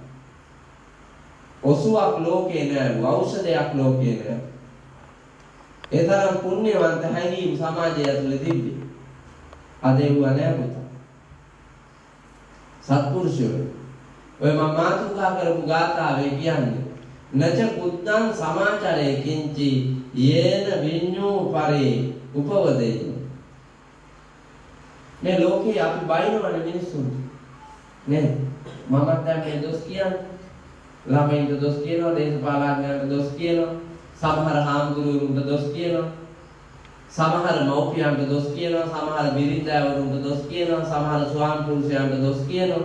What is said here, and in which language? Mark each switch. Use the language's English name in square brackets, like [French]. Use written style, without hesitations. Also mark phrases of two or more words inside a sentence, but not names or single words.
[Sinhala] ඔසුවක් ලෝකේ නෑ, ඖෂධයක් ලෝකේ නෑ. ඒ තරම් පුණ්‍යවන්ත හැඟීම් සමාජය ඇතුලේ තිබ්බේ. අද ඒව නෑ පුතා. සත්පුරුෂයෝ. ඔය මම මාතුකා කරපු ගාථාවේ කියන්නේ [Pali] නච බුද්ධං සමාචරේ කිංචි යේන විඤ්ඤෝ පරේ උපවදේ. [Sinhala] මේ ලෝකේ අපි බයිනවනේ මිනිස්සුන්. නේ මමත් දැන් මේ දොස් කියන්නේ. ළමයින්ට දොස් කියනවා, දේශපාලඥයන්ට දොස් කියනවා, සමහර හාමුදුරුවරුන්ට දොස් කියනවා, සමහර මව්පියන්ට දොස් කියනවා, සමහර බිරිඳවරුන්ට දොස් කියනවා, සමහර ස්වාමි පුරුෂයන්ට දොස් කියනවා.